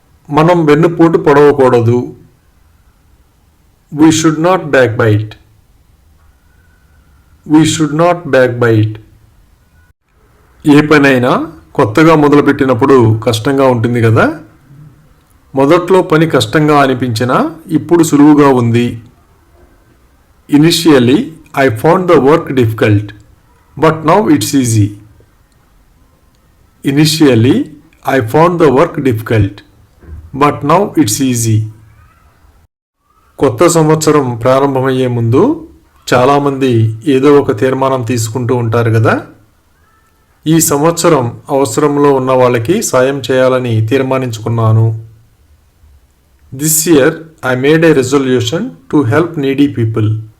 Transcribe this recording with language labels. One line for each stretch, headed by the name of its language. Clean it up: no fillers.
Telugu: మనం వెన్నుపోటు పొడవకూడదు.
English: We should not backbite. We should not backbite.
Telugu: ఏ పనైనా కొత్తగా మొదలుపెట్టినప్పుడు కష్టంగా ఉంటుంది కదా. మొదట్లో పని కష్టంగా అనిపించినా ఇప్పుడు సులువుగా ఉంది.
English: Initially, I found the work difficult, but now it's easy. Initially, I found the work difficult, but now it's easy.
Telugu: కొత్త సంవత్సరం ప్రారంభమయ్యే ముందు చాలామంది ఏదో ఒక తీర్మానం తీసుకుంటూ ఉంటారు కదా. ఈ సంవత్సరం అవసరంలో ఉన్న వాళ్ళకి సాయం చేయాలని తీర్మానించుకున్నాను.
English: This year I made a resolution to help needy people.